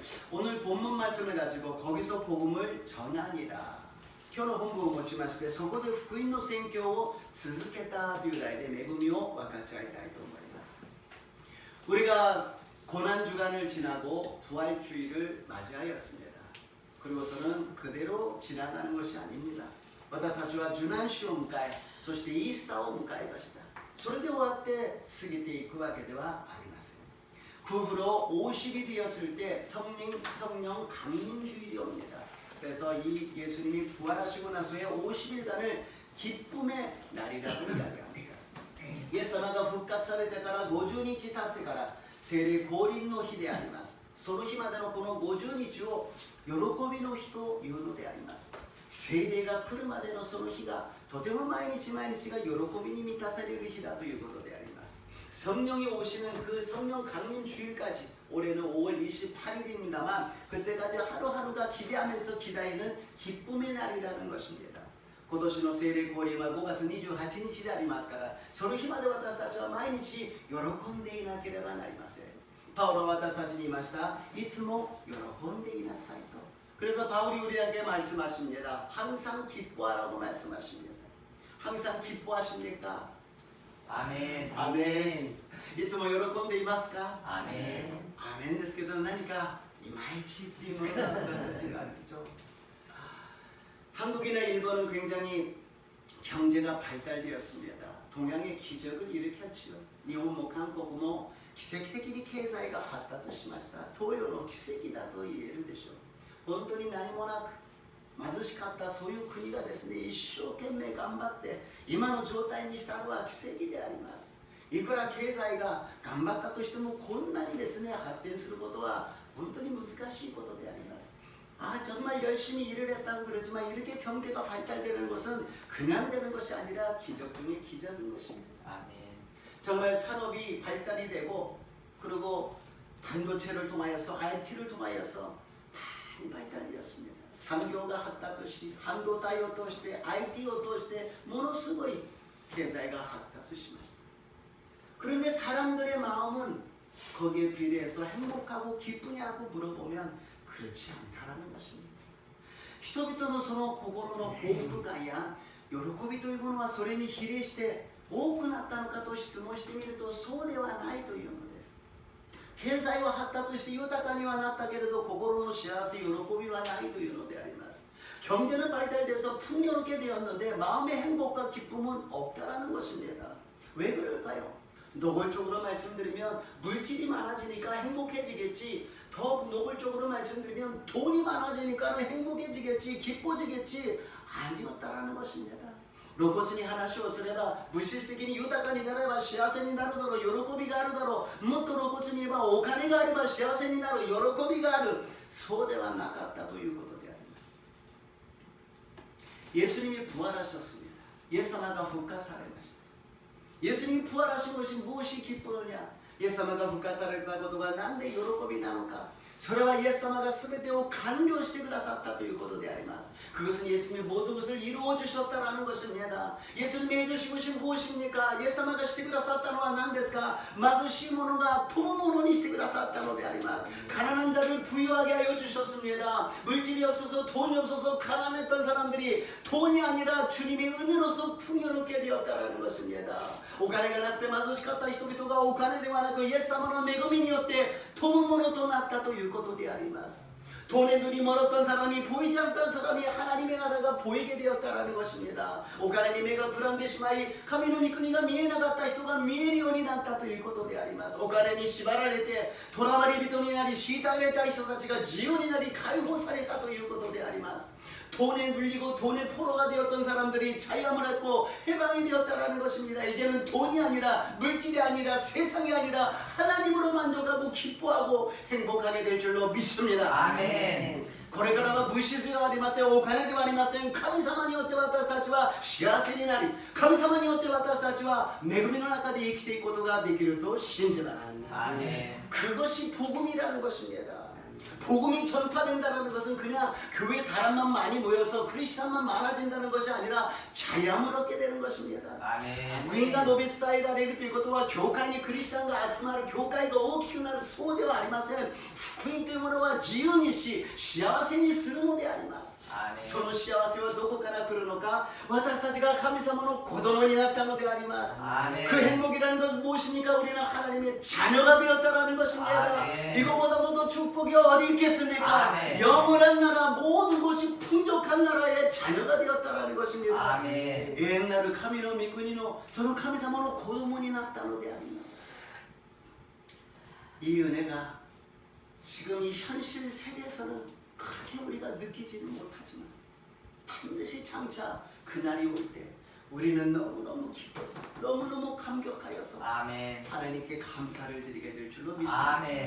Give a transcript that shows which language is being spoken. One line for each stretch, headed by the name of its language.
Korean: 오늘 본문 말씀을 가지고 거기서 복음을 전하니라.
Japanese: 今日の本文を持ちまして、そこで福音の宣教を続けたという題で恵みを分かち合いたいと思います。
Korean: 우리가 고난주간을 지나고 부활주의를 맞이하였습니다. 그리고서는 그대로 지나가는 것이 아닙니다.
Japanese: 私たちは受難週を迎え、そしてイースターを迎えました。それで終わって過ぎていくわけではありません。
Korean: 그 후로 50이 되었을 때 성령 강림주일이 옵니다. 그래서 이 예수님이 부활하시고 나서의 50일간을 기쁨의 날이라고 이야기합니다.
Japanese: イエス様が復活されてから50日経ってから聖霊降臨の日であります。その日までのこの50日を喜びの日というのであります。聖霊が来るまでのその日がとても毎日毎日が喜びに満たされる日だということであります。
Korean: 성령이 오시는 그 성령 강림 주일까지 올해는 5월 28일입니다만 그때까지 하루하루가 기대하면서 기다리는 기쁨의 날이라는 것입니다.
Japanese: 今年の聖霊降臨は5月28日でありますから、その日まで私たちは毎日喜んでいなければなりません。パウロは私たちに言いました。いつも喜んでいなさいと。
Korean: 그래서 바울이 우리에게 말씀하십니다. 항상 기뻐하라고 말씀하십니다. 항상 기뻐하십니까? 아멘. 아멘.
Japanese: いつも喜んでいますか?
Korean: 아멘. 아멘
Japanese: ですけど何かいまいちっていうものが私たちにあるでしょう.
Korean: 한국이나 일본은 굉장히 경제가 발달되었습니다. 동양의 기적을 일으켰지요. 일본 한국은
Japanese: 奇跡的に経済が発達しました。東洋の奇跡だと言えるでしょう。本当に何もなく貧しかったそういう国がですね、一生懸命頑張って今の状態にしたのは奇跡であります。いくら経済が頑張ったとしてもこんなにですね発展することは本当に難しいことであります。
Korean: 아 정말 열심히 일을 했다고 그러지만 이렇게 경제가 발달되는 것은 그냥 되는 것이 아니라 기적 중에 기적인 것입니다. 아멘. 정말 산업이 발달이 되고 그리고 반도체를 통하여서 IT를 통하여서 많이 발달되었습니다.
Japanese: 産業が発達し、半導体を通して IT を通してものすごい経済が発達しました。
Korean: 그런데 사람들의 마음은 거기에 비례해서 행복하고 기쁘냐고 물어보면 그렇지 않다라는 것입니다.
Japanese: 人々のその心の幸福感や喜びというものはそれに比例して多くなったのかと質問してみるとそうではないというのです。経済は発達して豊かにはなったけれど心の幸せ、喜びはないというのであります。
Korean: 경제는 발달돼서 풍요롭게 되었는데 마음의 행복과 기쁨은 없다라는 것입니다. 왜 그럴까요? 노골적으로 말씀드리면 물질이 많아지니까 행복해지겠지, 더 노골적으로 말씀드리면 돈이 많아지니까 행복해지겠지, 기뻐지겠지, 아니었다라는 것입니다.
Japanese: 露骨に話をすれば物質的に豊かになれば幸せになるだろう、喜びがあるだろう、もっと露骨に言えばお金があれば幸せになる、喜びがある、そうではなかったということであります。
Korean: 예수님이 부활하셨습니다.
Japanese: 예수님가復活されました.
Korean: 예수님이 부활하신 것이 무엇이 기쁘느냐?
Japanese: 예수님가 復活されたことがなんで喜びなのか?それはイエス様が全てを完了してくださったということであります.
Korean: 그것은 예수님이 모든 것을 이루어 주셨다라는 것입니다. 예수님이 해주신 것이 무엇입니까?
Japanese: 예수님가 してくださったのは何ですか?貧しい者が富む者にしてくださったのであります.
Korean: 가난한 자를 부유하게 하여 주셨습니다. 물질이 없어서 돈이 없어서 가난했던 사람들이 돈이 아니라 주님의 은혜로서 풍요롭게 되었다라는 것입니다.
Japanese: お金がなくて貧しかった人々がお金ではなくイエス様の恵みによって富む者となったということであります.
Korean: 돈의 눈이 멀었던 사람이 보이지 않던 사람이 하나님의 나라가 보이게 되었다라는 것입니다.
Japanese: お金に目がくらんでしまい神の御国が見えなかった人が見えるようになったということであります。お金に縛られて囚われ人になり虐げた人たちが自由になり解放されたということであります。
Korean: 돈에 눌리고 돈의 포로가 되었던 사람들이 자유함을 얻고 해방이 되었다라는 것입니다. 이제는 돈이 아니라 물질이 아니라 세상이 아니라 하나님으로 만족하고 기뻐하고 행복하게 될 줄로 믿습니다. 아멘.
Japanese: これからは物質ではありません、お金ではありません。神様によって私たちは幸せになり、神様によって私たちは恵みの中で生きていくことができると信じます。
Korean: 그것이 복음이라는 것입니다. 복음이 전파된다는 것은 그냥 교회 사람만 많이 모여서 크리스찬만 많아진다는 것이 아니라 자유함을 얻게 되는 것입니다.
Japanese: 福音が述べ伝えられるということは教会にクリスチャンが集まる、教会が大きくなる、そうではありません。福音というものは自由にし幸せにするのであります。その幸せはどこから来るのか、私たちが神様の子供になったのであります。
Korean: 그 행복이라는 것은 무엇입니까? 우리는 하나님의 자녀가 되었다라는 것입니다. 이거보다도 더 축복이 어디 있겠습니까? 영원한 나라, 모든 것이 풍족한 나라의 자녀가 되었다라는 것입니다. 옛날의
Japanese: 神の御国のその神様の子供になったのであります。
Korean: 이 은혜가 지금 이 현실 세계에서는 그렇게 우리가 느끼지는 못하지만 반드시 장차 그날이 올 때 우리는 너무너무 기뻐서 너무너무 감격하여서 하나님께 감사를 드리게 될 줄로 믿습니다.